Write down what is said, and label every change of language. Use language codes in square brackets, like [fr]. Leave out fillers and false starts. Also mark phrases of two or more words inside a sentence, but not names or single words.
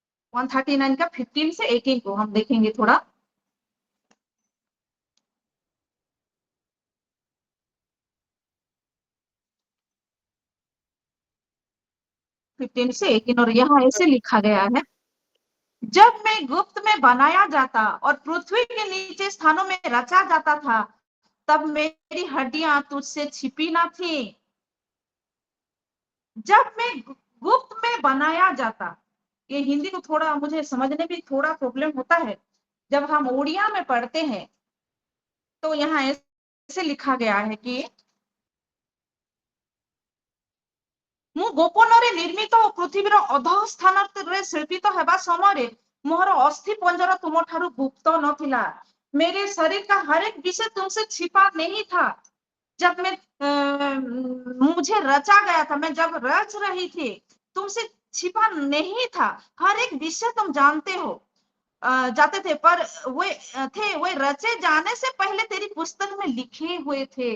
[hi] 139 का 15 से 18 को हम देखेंगे थोड़ा। फिफ्टीन से 18 और यहाँ ऐसे लिखा गया है, जब मैं गुप्त में बनाया जाता और पृथ्वी के नीचे स्थानों में रचा जाता था, तब मेरी हड्डियां तुझसे छिपी ना थी। जब मैं गुप्त में बनाया जाता, ये हिंदी को थोड़ा मुझे समझने में थोड़ा प्रॉब्लम होता है। जब हम उड़िया में पढ़ते हैं तो यहाँ ऐसे लिखा गया है कि [or] ମୁଁ ଗୋପନରେ ନିର୍ମିତ ପୃଥିବୀର ଅଧ ସ୍ଥାନରେ ଶିଳ୍ପିତ ହେବା ସମୟରେ ମୋର ଅସ୍ଥି ପଞ୍ଜର ତୁମ ଠାରୁ ଗୁପ୍ତ ନଥିଲା। [hi] मेरे शरीर का हर एक विषय तुमसे छिपा नहीं था। जब मैं मुझे रचा गया था, मैं जब रच रही थी, तुमसे छिपा नहीं था। हर एक विषय तुम जानते हो, जाते थे, पर वे रचे जाने से पहले तेरी पुस्तक में लिखे हुए थे।